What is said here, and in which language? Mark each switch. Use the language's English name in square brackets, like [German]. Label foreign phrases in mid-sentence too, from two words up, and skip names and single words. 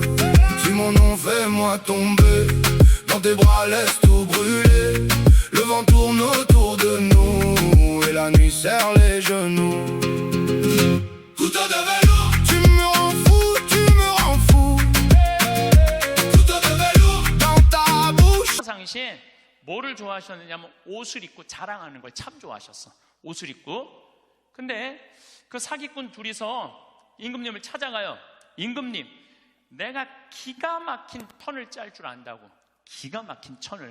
[French] Si mon nom fais-moi tomber, dans tes bras laisse tout brûler. Le vent tourne autour de nous et la nuit serre les genoux. Couteau de velours, tu me rends fou, tu me rends fou. Couteau de velours, dans ta bouche. [Korean] 당시에 뭐를 좋아하셨느냐면 옷을 입고 자랑하는 걸 참 좋아하셨어. 옷을 입고. 근데 그 사기꾼 둘이서 임금님을 찾아가요. 임금님, 내가 기가 막힌 편을 짤 줄 안다고. 기가 막힌 천을.